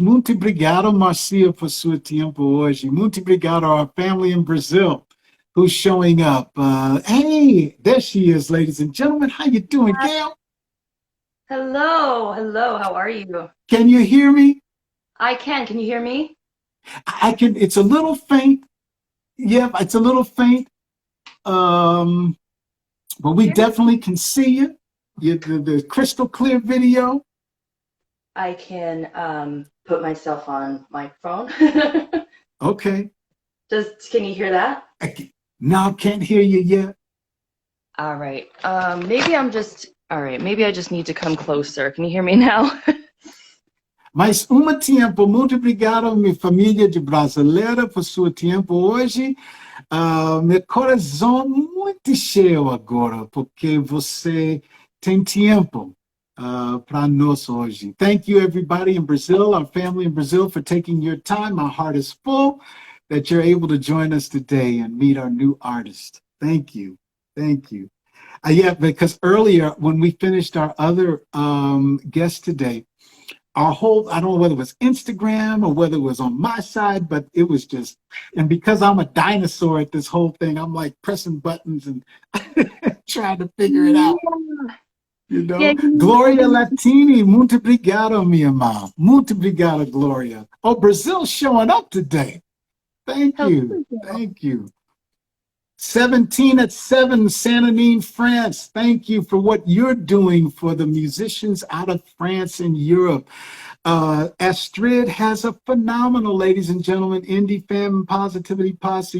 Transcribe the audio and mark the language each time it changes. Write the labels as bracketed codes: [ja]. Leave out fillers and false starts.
[pt] Muito obrigado, Marcia, por seu tempo hoje. Muito obrigado, [en] our family in Brazil who's showing up. Hey, there she is, ladies and gentlemen. How you doing, Gayle? Hello. How are you? Can you hear me? I can. Can you hear me? I can. It's a little faint. Yep, it's a little faint. Um, but we definitely can see you. The crystal clear video. I can put myself on microphone. Okay. Can you hear that? I can, no, can't hear you yet. All right. Maybe I'm just all right, maybe I just need to come closer. Can you hear me now? [pt] Mas tempo, muito obrigado, minha família de brasileira, por seu tempo hoje. Meu coração muito cheio agora, porque você tem tempo para nós hoje. [en] Thank you, everybody in Brazil, our family in Brazil, for taking your time. My heart is full that you're able to join us today and meet our new artist. Thank you. Thank you. Yeah, because earlier when we finished our other guest today, our whole, I don't know whether it was Instagram or whether it was on my side, but it was just, and because I'm a dinosaur at this whole thing, I'm like pressing buttons and trying to figure it out. Yeah. You Yeah, know, [pt] Gloria Latini, muito obrigado, minha irmã. Muito obrigado, Gloria. [en] Oh, Brazil's showing up today. Thank hello. you. Thank you. 17 at 7, Sananine, France. Thank you for what you're doing for the musicians out of France and Europe. Astrid has a phenomenal, ladies and gentlemen, Indie Fam Positivity Posse.